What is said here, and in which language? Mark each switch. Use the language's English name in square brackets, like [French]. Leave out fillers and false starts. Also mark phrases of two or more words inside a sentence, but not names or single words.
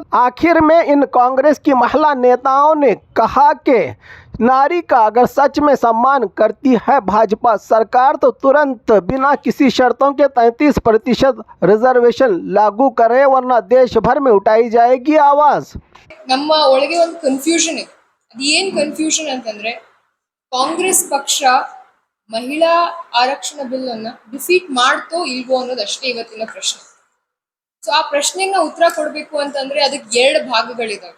[Hindi] आखिर में इन कांग्रेस की महिला नेताओं ने कहा कि नारी का अगर सच में सम्मान करती है भाजपा सरकार तो तुरंत बिना किसी शर्तों के 33% रिजर्वेशन लागू करे, वरना देश भर में उठाई जाएगी आवाज। [Kannada] ನಮ್ಮ ಒಳಗೆ ಒಂದು ಕನ್ಫ್ಯೂಷನ್ ಇದೆ. ಅದೇನು ಕನ್ಫ್ಯೂಷನ್ ಅಂತಂದ್ರೆ ಕಾಂಗ್ರೆಸ್ ಪಕ್ಷ ಮಹಿಳಾ ಆರಕ್ಷಣ ಬಿಲ್ ಅನ್ನ ಡಿಫೀಟ್ ಮಾಡ್ತೋ ಇಲ್ವೋ ಅನ್ನೋದಷ್ಟೇ ಇವತ್ತಿನ ಪ್ರಶ್ನೆ. ಸೊ ಆ ಪ್ರಶ್ನೆಗೆ ನಾವು ಉತ್ತರ ಕೊಡಬೇಕು ಅಂತಂದ್ರೆ ಅದಕ್ಕೆ ಎರಡು ಭಾಗಗಳಿದಾವೆ.